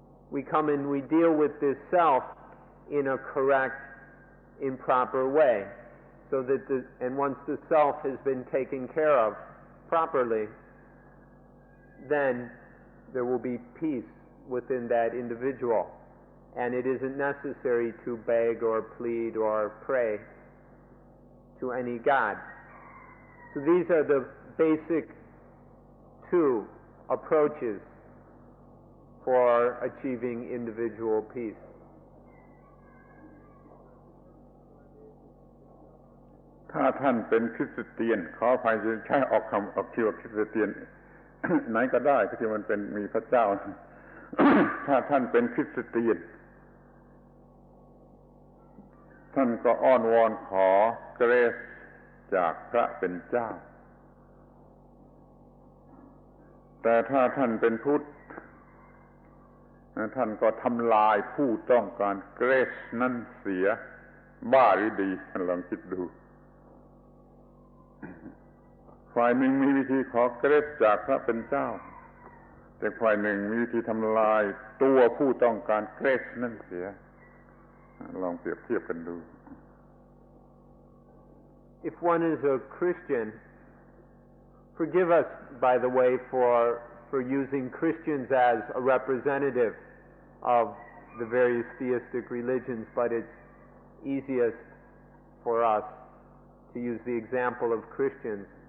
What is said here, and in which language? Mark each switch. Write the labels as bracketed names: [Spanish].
[English] We come and we deal with this self in a correct, in proper way, so that and once the self has been taken care of properly, then there will be peace within that individual, and it isn't necessary to beg or plead or pray to any god. So these are the basic two approaches for achieving individual peace. [Thai] ถ้าท่านเป็นคริสเตียนขออภัยจะใช้ออกชื่อว่าคริสเตียน ไหนก็ได้ที่มันเป็นมีพระเจ้า ถ้าท่านเป็นคริสเตียนท่านก็อ้อนวอนขอเกรซจากพระเป็นเจ้า แต่ถ้าท่านเป็นพุทธท่านก็ทำลายผู้ต้องการเกรซนั้นเสียบ้าหรือดีลองคิดดูฝ่ายหนึ่งมีวิธีขอเกรซจากพระเป็นเจ้าแต่ฝ่ายหนึ่งมีวิธีทำลายตัวผู้ต้องการเกรซนั่นเสียลองเปรียบเทียบกันดู [English] If one is a Christian, forgive us, by the way, for using Christians as a representative of the various theistic religions, but it's easiest for us to use the example of Christians.